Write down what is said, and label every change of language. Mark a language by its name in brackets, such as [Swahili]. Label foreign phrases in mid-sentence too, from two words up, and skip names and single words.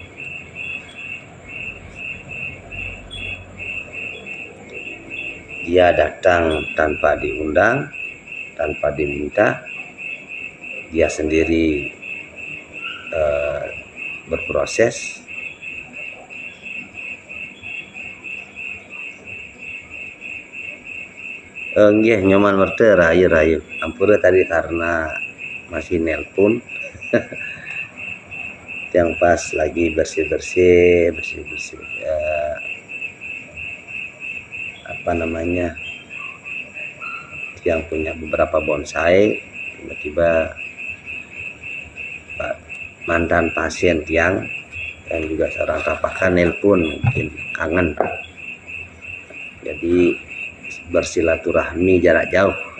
[Indonesian] Dia datang tanpa diundang, tanpa diminta, dia sendiri berproses. [Balinese] Nggih nyoman merte rahayu. [Indonesian] Ampura tadi karena masih nelpon. Yang pas lagi bersih-bersih apa namanya, yang punya beberapa bonsai, tiba-tiba mantan pasien yang juga seorang tapakan nelpon, mungkin kangen, jadi bersilaturahmi jarak jauh.